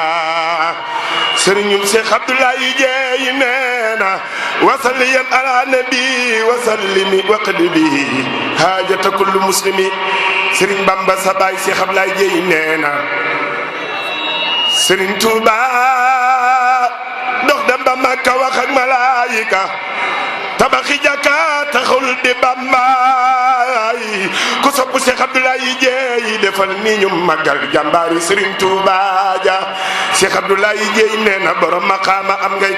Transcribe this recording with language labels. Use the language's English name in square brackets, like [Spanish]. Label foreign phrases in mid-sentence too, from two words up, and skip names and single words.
[Arabic] سرين شيخ عبد الله جينا وصليا على نبي وسلم وقد به حاجة كل مسلم سرين بامبا سباي شيخ عبد الله جينا [Wolof] سرين توبا dox dem ba Makka wax ak malaayika tabaxi jàkka taxul di Bambaay ku sopp Cheikh Abdoulaye Dieye defal ni ñu magal jàmbaari Serigne Touba ja Cheikh Abdoulaye Dieye nee na borom maqaama am ngay